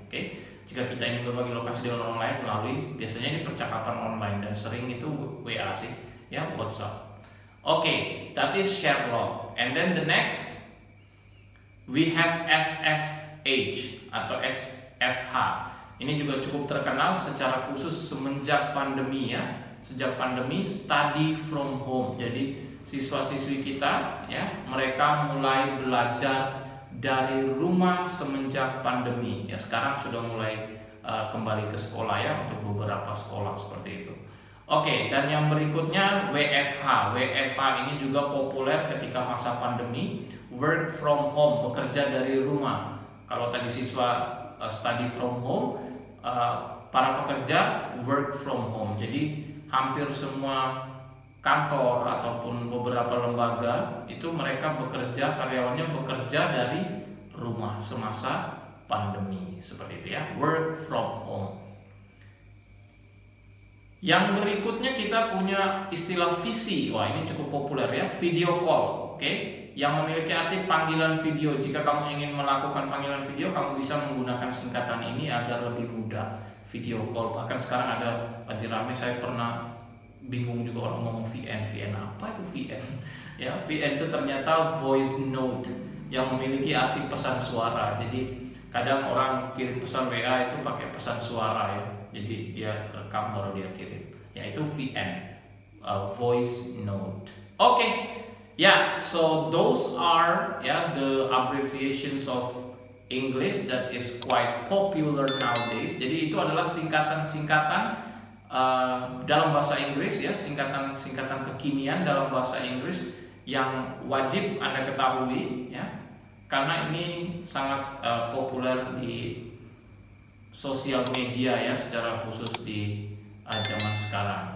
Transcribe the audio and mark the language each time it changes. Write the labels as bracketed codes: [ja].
[id] Oke, jika kita ingin berbagi lokasi dengan orang lain melalui biasanya ini percakapan online dan sering itu WA sih ya, WhatsApp. [en] Oke, that is Sherlock. And then the next we have SFH atau SFH. [id] Ini juga cukup terkenal secara khusus semenjak pandemi ya. Sejak pandemi, study from home. Jadi siswa-siswi kita ya, mereka mulai belajar dari rumah semenjak pandemi. Ya, sekarang sudah mulai kembali ke sekolah ya, untuk beberapa sekolah seperti itu. Oke, dan yang berikutnya WFH. WFH ini juga populer ketika masa pandemi, work from home, bekerja dari rumah. Kalau tadi siswa study from home, para pekerja work from home. Jadi hampir semua kantor ataupun beberapa lembaga itu mereka bekerja, karyawannya bekerja dari rumah semasa pandemi seperti itu ya, work from home. Yang berikutnya kita punya istilah VC. Wah, ini cukup populer ya, video call. Oke, yang memiliki arti panggilan video. Jika kamu ingin melakukan panggilan video, kamu bisa menggunakan singkatan ini agar lebih mudah. Video call, bahkan sekarang ada lagi rame, saya pernah bingung juga orang ngomong VN apa itu VN ya. VN itu ternyata voice note yang memiliki arti pesan suara. Jadi kadang orang kirim pesan WA itu pakai pesan suara ya, jadi dia rekam baru dia kirim, yaitu VN, voice note. [en] Oke, ya, so those are the abbreviations of English that is quite popular nowadays. [id] Jadi itu adalah singkatan-singkatan dalam bahasa Inggris ya, singkatan kekinian dalam bahasa Inggris yang wajib Anda ketahui ya, karena ini sangat populer di sosial media ya, secara khusus di zaman sekarang.